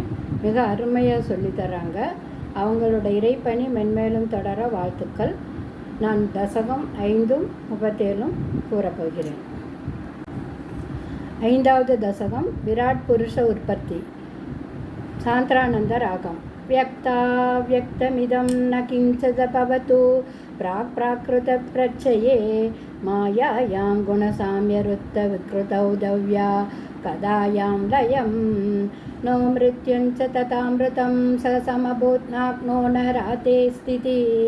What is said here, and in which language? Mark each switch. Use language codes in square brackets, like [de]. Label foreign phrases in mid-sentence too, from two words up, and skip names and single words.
[ta] மிக அருமையாக சொல்லித்தராங்க. அவங்களோட இறைப்பணி மென்மேலும் தொடர வாழ்த்துக்கள். நான் தசகம் 5, 37 கூறப்போகிறேன். 5வது தசகம் விராட் புருஷ உற்பத்தி. சாந்திரானந்த ராகம். [sa] व्यक्ताव्यक्तमिदं न किञ्चिदभवतु प्राक्प्राकृतप्रत्यये मायायां गुणसाम्यरुत्तविकृतौ दव्या कदायां लयं नो मृत्युञ्च तथामृतं स समभूत्नाग्नो न राते स्थितिः